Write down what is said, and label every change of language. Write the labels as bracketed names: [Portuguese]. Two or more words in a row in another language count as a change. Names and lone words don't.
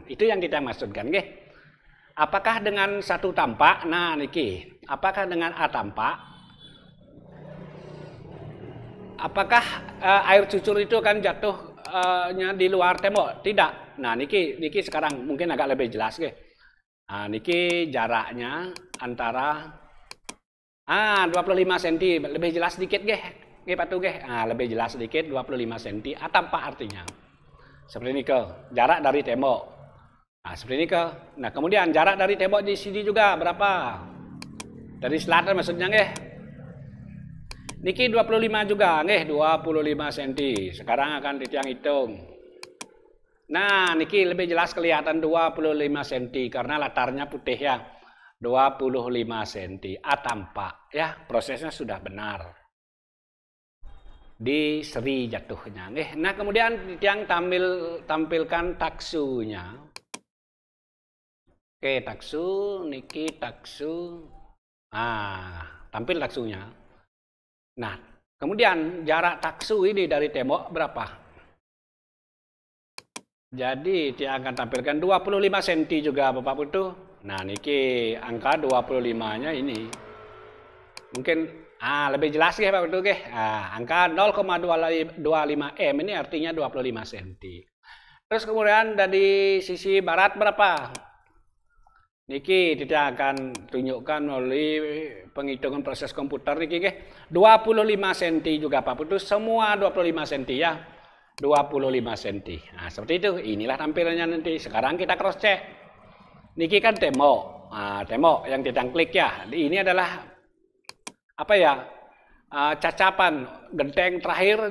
[Indonesian] Itu yang kita maksudkan, nggih. Apakah dengan satu tampak? Nah, niki. Apakah dengan A tampak? Apakah air cucur itu akan jatuhnya di luar tembok? Tidak. Nah, niki sekarang mungkin agak lebih jelas, nggih. Nah, niki jaraknya antara 25 cm, lebih jelas sedikit, nggih. Nggih, Pak Tuh, nggih. Nah, lebih jelas sedikit 25 cm. A tampak artinya. Seperti ini jarak dari tembok. Nah, seperti ini Nah, kemudian jarak dari tembok di sini juga berapa? Dari selatan maksudnya nggih. Niki 25 juga nggih, 25 cm. Sekarang akan ditiang hitung. Nah, niki lebih jelas kelihatan 25 cm karena latarnya putih ya. 25 cm. A tampak ya, prosesnya sudah benar. Di seri jatuhnya. Nah, kemudian yang tampilkan taksunya. Oke, taksu, niki taksu. Tampil taksunya. Nah, kemudian jarak taksu ini dari tembok berapa? Jadi dia akan tampilkan 25 cm juga Bapak Putu. Nah, niki angka 25-nya ini. Mungkin lebih jelas ya Pak Putu nggih. Angka 0,25 M ini artinya 25 cm. Terus kemudian dari sisi barat berapa? Niki kita akan tunjukkan melalui penghitungan proses komputer niki nggih. 25 cm juga Pak Putu, semua 25 cm ya. 25 cm. Nah, seperti itu. Inilah tampilannya nanti. Sekarang kita [English] cross check. [Indonesian] Niki kan tembok. Tembok yang kita klik ya. Ini adalah apa ya, cacapan genteng terakhir.